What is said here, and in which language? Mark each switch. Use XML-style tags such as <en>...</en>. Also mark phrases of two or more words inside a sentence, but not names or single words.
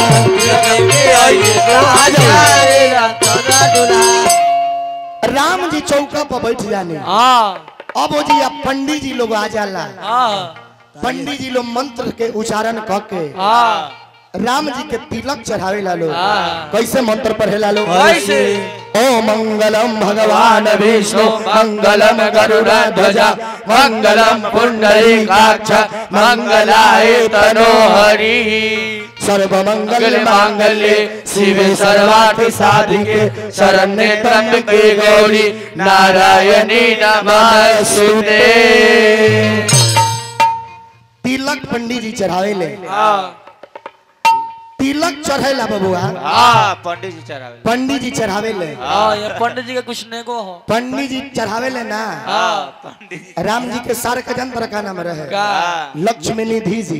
<bho>लेके आइले ताहर रामचंद्र दुल्हा। राम जी चौका पर बैठ जाने। अब वो जी पंडित जी लोग आ जाला। पंडित जी लोग मंत्र के उच्चारण करके राम जी के तिलक चढ़ावे ला लोग। कैसे मंत्र पढ़े ला लोग? कैसे?</bho> <sa>ओ मंगलम भगवान विष्णु मंगलम गरुड़ध्वज मंगलम पुंडरीकाक्ष मंगलाय तनोहरि सर्वमंगल मांगल्ये शिवे सर्वार्थ साधिके शरण्ये त्र्यंबके गौरी नारायणी नमस्तुते।</sa> <bho>तिलक पंडित जी चढ़ावे ले। तिलक चढ़ेला बबुआ। हाँ पंडित जी चढ़ावे। पंडित जी चढ़ावे ले। हाँ ये पंडित जी का कुछ नहीं को हो। पंडित जी चढ़ावे ले ना। हाँ पंडित जी। राम जी के सार का जन्म का नाम रहे लक्ष्मी निधि जी।</bho>